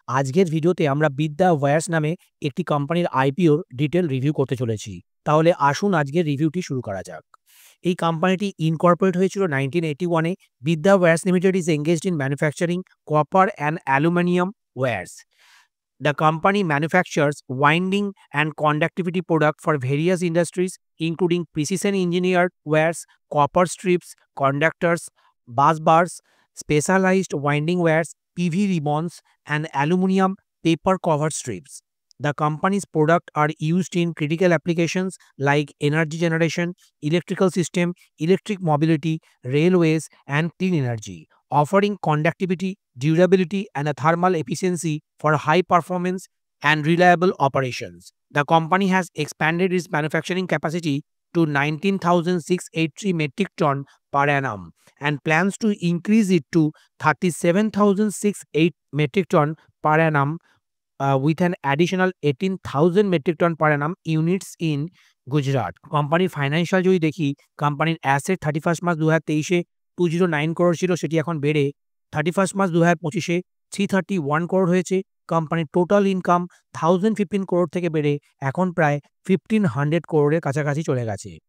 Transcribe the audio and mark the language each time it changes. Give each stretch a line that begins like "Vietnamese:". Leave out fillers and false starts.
Bangla: আজকের ভিডিওতে আমরা বিদ্যা ওয়্যারস নামে একটি কোম্পানির আইপিওর ডিটেল রিভিউ করতে চলেছি। তাহলে আসুন আজকের রিভিউটি শুরু করা যাক। এই কোম্পানিটি ইনকর্পোরেট হয়েছিল 1981 এ।
English: Vidya wires limited is engaged in manufacturing copper and aluminium wires. The company manufactures winding and conductivity products for various industries, including precision engineered wires, copper strips, conductors, bus bars, specialized winding wires, PV ribbons, and aluminum paper cover strips. The company's products are used in critical applications like energy generation, electrical system, electric mobility, railways, and clean energy, offering conductivity, durability, and a thermal efficiency for high performance and reliable operations. The company has expanded its manufacturing capacity to 19,683 metric ton per annum and plans to increase it to 37,608 metric ton per annum with an additional 18,000 metric ton per annum units in Gujarat.
Bangla: কোম্পানির financial যদি দেখি, কোম্পানির asset 31 March 2023 209 crore ছিল, সেটি এখন বেড়ে 31 March 2025 331 crore হয়েছে। কোম্পানির টোটাল ইনকাম 1015 করোড় থেকে বেড়ে এখন প্রায় 1500 করোড়ের কাছাকাছি চলে গেছে।